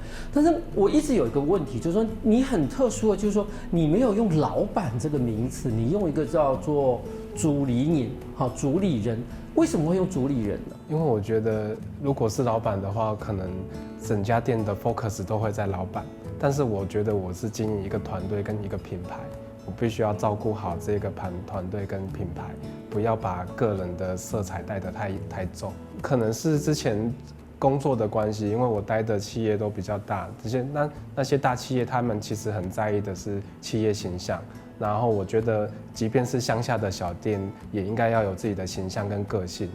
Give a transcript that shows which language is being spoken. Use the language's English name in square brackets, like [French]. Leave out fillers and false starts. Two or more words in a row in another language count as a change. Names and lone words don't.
[Chinese] 但是我一直有一個問題，就是說你很特殊的，就是說你沒有用老闆這個名詞，你用一個叫做主理人，好，主理人。為什麼會用主理人呢？因為我覺得，如果是老闆的話，可能整家店的 focus 都會在老闆。但是我覺得我是經營一個團隊跟一個品牌，我必須要照顧好這個團隊跟品牌，不要把個人的色彩帶得太重。可能是之前工作的关系，因为我待的企业都比较大，那些大企业他们其实很在意的是企业形象。然后我觉得，即便是乡下的小店，也应该要有自己的形象跟个性。